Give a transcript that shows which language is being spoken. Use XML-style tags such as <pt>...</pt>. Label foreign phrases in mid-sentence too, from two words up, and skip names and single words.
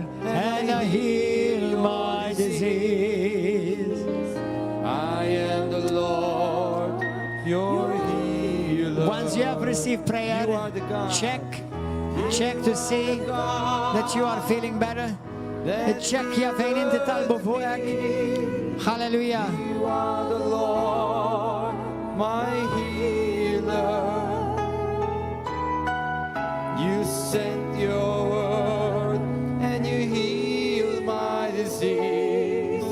<en>And I heal my disease. I you have received prayer, You are the God. check to see that you are feeling better.</en> <mt>Check kif fejn inti talbu fuqek.</mt> <en>Hallelujah. You are the Lord, my healer. You sent your word and you healed my disease.</en>